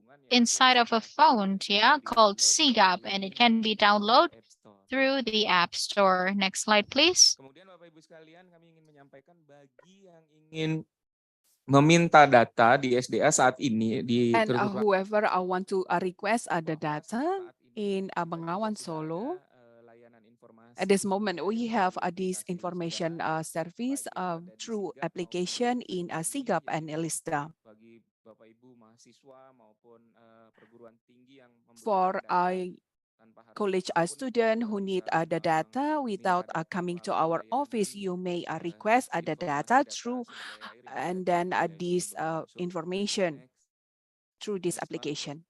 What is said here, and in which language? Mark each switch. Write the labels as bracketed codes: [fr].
[en] inside of a phone, yeah, called SIGAP, and it can be downloaded through the App Store. Next slide, please. [id] Kemudian Bapak Ibu sekalian, kami ingin menyampaikan bagi yang ingin meminta data di SDA saat ini di [en] And whoever want to request the data in Bengawan Solo, at this moment we have this information service through application in SIGAP and ELISDA. [id] bagi Bapak Ibu mahasiswa maupun perguruan tinggi yang [en] For [id] membutuhkan data tanpa harus [en] college student who need the data without coming to our office, you may request the data through and then this information through this application.